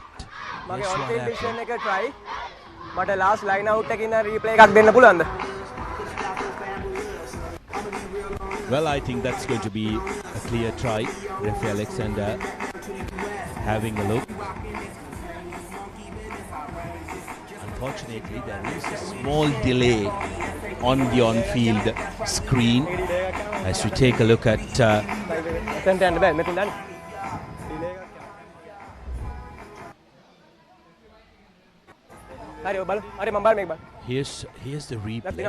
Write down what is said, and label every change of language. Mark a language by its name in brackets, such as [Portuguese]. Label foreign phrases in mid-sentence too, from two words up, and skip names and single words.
[Sinhala] මගේ [English] on-field decision [Sinhala] එක try. මට [English] last line out [Sinhala] එකකින් replay එකක් දෙන්න පුළුවන්ද? [English] Well, I think that's going to be a clear try. Referee Alexander having a look. Unfortunately, there is a small delay on the on-field screen as we take a look at here's the replay.